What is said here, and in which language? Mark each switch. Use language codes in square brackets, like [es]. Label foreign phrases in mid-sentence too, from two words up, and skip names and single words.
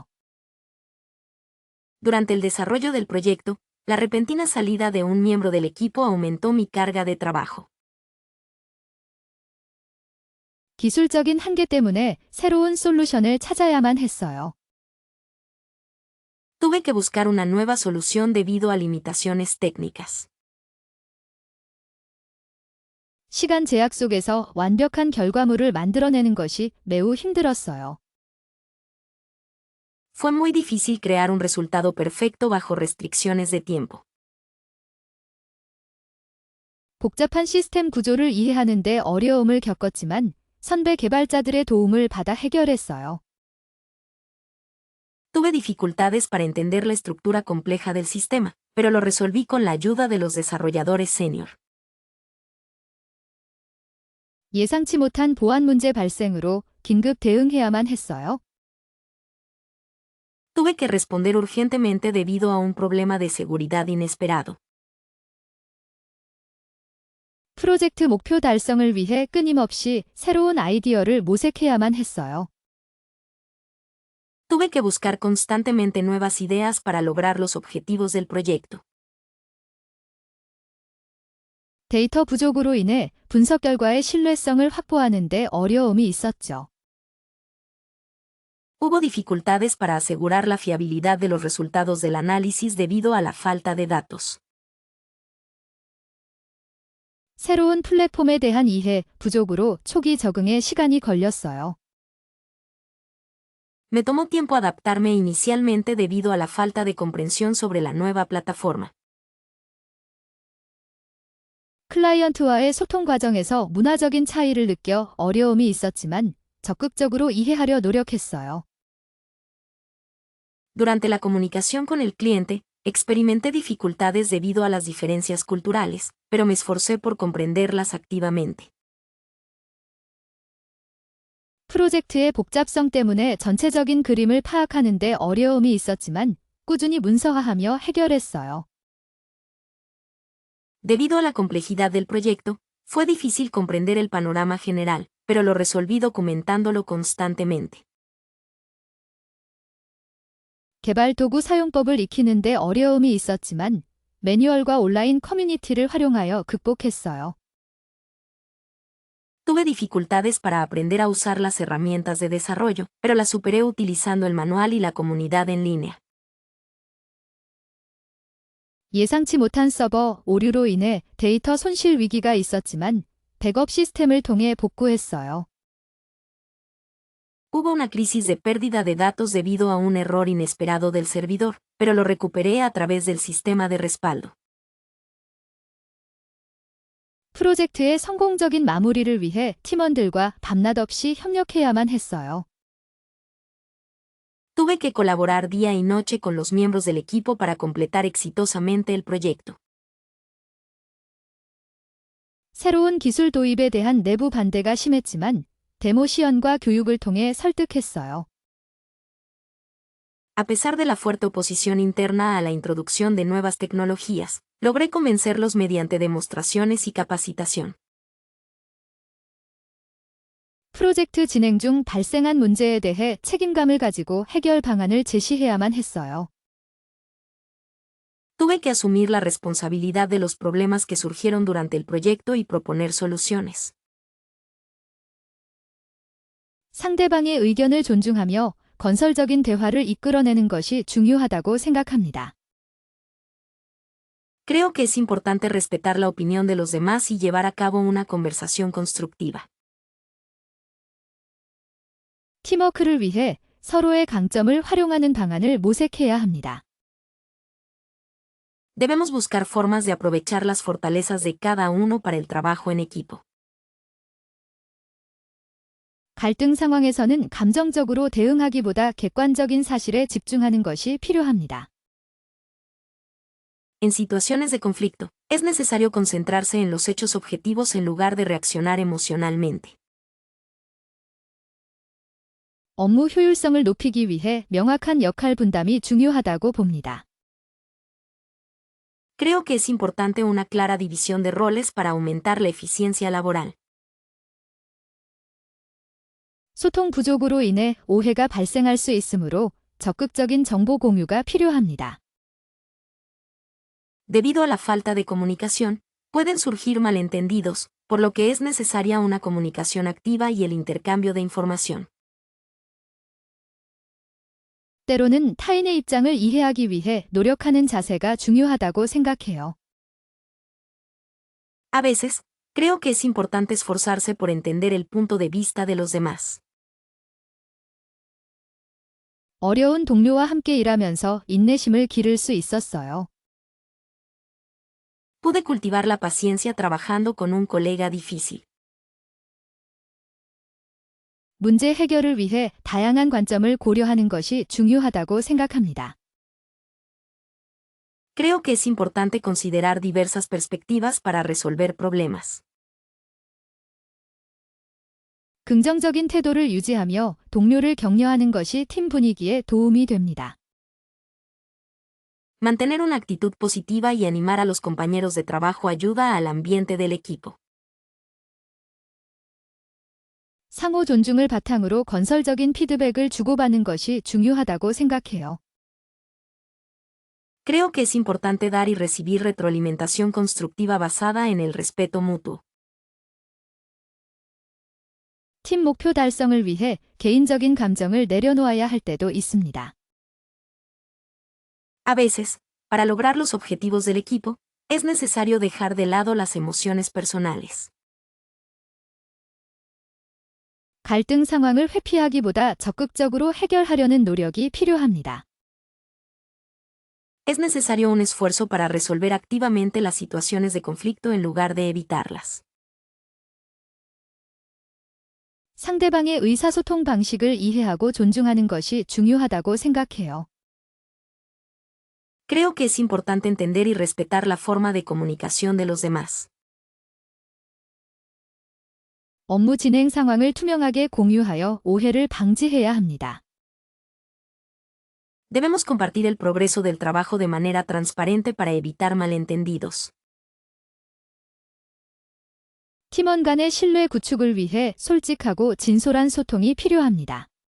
[es] Durante el desarrollo del proyecto, la repentina salida de un miembro del equipo aumentó mi carga de trabajo. [ko] 기술적인 한계 때문에 새로운 솔루션을 찾아야만 했어요. [es] Tuve que buscar una nueva solución debido a limitaciones técnicas. [ko] 시간 제약 속에서 완벽한 결과물을 만들어내는 것이 매우 힘들었어요. [es] Fue muy difícil crear un resultado perfecto bajo restricciones de tiempo. [ko] 복잡한 시스템 구조를 이해하는 데 어려움을 겪었지만 선배 개발자들의 도움을 받아 해결했어요. [es] Tuve dificultades para entender la estructura compleja del sistema, pero lo resolví con la ayuda de los desarrolladores senior. [ko] 예상치 못한 보안 문제 발생으로 긴급 대응해야만 했어요. [es] Tuve que responder urgentemente debido a un problema de seguridad inesperado. [ko] 프로젝트 목표 달성을 위해 끊임없이 새로운 아이디어를 모색해야만 했어요. [es] Tuve que buscar constantemente nuevas ideas para lograr los objetivos del proyecto. [ko] 데이터 부족으로 인해 분석 결과의 신뢰성을 확보하는 데 어려움이 있었죠. [es] Hubo dificultades para asegurar la fiabilidad de los resultados del análisis debido a la falta de datos. [ko] 새로운 플랫폼에 대한 이해 부족으로 초기 적응에 시간이 걸렸어요. [es] Me tomó tiempo adaptarme inicialmente debido a la falta de comprensión sobre la nueva plataforma. [ko] 클라이언트와의 소통 과정에서 문화적인 차이를 느껴 어려움이 있었지만 적극적으로 이해하려 노력했어요. [es] Durante la comunicación con el cliente, experimenté dificultades debido a las diferencias culturales, pero me esforcé por comprenderlas activamente. [ko] 프로젝트의 복잡성 때문에 전체적인 그림을 파악하는 데 어려움이 있었지만 꾸준히 문서화하며 해결했어요. [es] Debido a la complejidad del proyecto, fue difícil comprender el panorama general, pero lo resolví documentándolo constantemente. [ko] 개발 도구 사용법을 익히는 데 어려움이 있었지만 매뉴얼과 온라인 커뮤니티를 활용하여 극복했어요. [es] Tuve dificultades para aprender a usar las herramientas de desarrollo, pero las superé utilizando el manual y la comunidad en línea. [ko] 예상치 못한 서버 오류로 인해 데이터 손실 위기가 있었지만 백업 시스템을 통해 복구했어요. [es] Hubo una crisis de pérdida de datos debido a un error inesperado del servidor, pero lo recuperé a través del sistema de respaldo. [ko] 프로젝트의 성공적인 마무리를 위해 팀원들과 밤낮 없이 협력해야만 했어요. [es] Tuve que colaborar día y noche con los miembros del equipo para completar exitosamente el proyecto. [ko] 새로운 기술 도입에 대한 내부 반대가 심했지만 데모 시연과 교육을 통해 설득했어요. [es] A pesar de la fuerte oposición interna a la introducción de nuevas tecnologías, logré convencerlos mediante demostraciones y capacitación. [ko] 프로젝트 진행 중 발생한 문제에 대해 책임감을 가지고 해결 방안을 제시해야만 했어요. [es] Tuve que asumir la responsabilidad de los problemas que surgieron durante el proyecto y proponer soluciones. [ko] 상대방의 의견을 존중하며 건설적인 대화를 이끌어내는 것이 중요하다고 생각합니다. [es] Creo que es importante respetar la opinión de los demás y llevar a cabo una conversación constructiva. [ko] 팀워크를 위해 서로의 강점을 활용하는 방안을 모색해야 합니다. [es] Debemos buscar formas de aprovechar las fortalezas de cada uno para el trabajo en equipo. [ko] 갈등 상황에서는 감정적으로 대응하기보다 객관적인 사실에 집중하는 것이 필요합니다. [es] En situaciones de conflicto, es necesario concentrarse en los hechos objetivos en lugar de reaccionar emocionalmente. [ko] 업무 효율성을 높이기 위해 명확한 역할 분담이 중요하다고 봅니다. [es] Creo que es importante una clara división de roles para aumentar la eficiencia laboral. [ko] 소통 부족으로 인해 오해가 발생할 수 있으므로 적극적인 정보 공유가 필요합니다. [es] Debido a la falta de comunicación, pueden surgir malentendidos, por lo que es necesaria una comunicación activa y el intercambio de información. [ko] 때로는 타인의 입장을 이해하기 위해 노력하는 자세가 중요하다고 생각해요. [es] A veces, creo que es importante esforzarse por entender el punto de vista de los demás. [ko] 어려운 동료와 함께 일하면서 인내심을 기를 수 있었어요. [es] Pude cultivar la paciencia trabajando con un colega difícil. [ko] 문제 해결을 위해 다양한 관점을 고려하는 것이 중요하다고 생각합니다. [es] Creo que es importante considerar diversas perspectivas para resolver problemas. [ko] 긍정적인 태도를 유지하며 동료를 격려하는 것이 팀 분위기에 도움이 됩니다. [es] Mantener una actitud positiva y animar a los compañeros de trabajo ayuda al ambiente del equipo. [ko] 상호 존중을 바탕으로 건설적인 피드백을 주고받는 것이 중요하다고 생각해요. [es] Creo que es importante dar y recibir retroalimentación constructiva basada en el respeto mutuo. [ko] 팀 목표 달성을 위해 개인적인 감정을 내려놓아야 할 때도 있습니다. [es] A veces, para lograr los objetivos del equipo, es necesario dejar de lado las emociones personales. [ko] 갈등 상황을 회피하기보다 적극적으로 해결하려는 노력이 필요합니다. [es] Es necesario un esfuerzo para resolver activamente las situaciones de conflicto en lugar de evitarlas. [ko] 상대방의 의사소통 방식을 이해하고 존중하는 것이 중요하다고 생각해요. [es] Creo que es importante entender y respetar la forma de comunicación de los demás. [ko] 업무 진행 상황을 투명하게 공유하여 오해를 방지해야 합니다. [es] Debemos compartir el progreso del trabajo de manera transparente para evitar malentendidos. [ko] 팀원 간의 신뢰 구축을 위해 솔직하고 진솔한 소통이 필요합니다.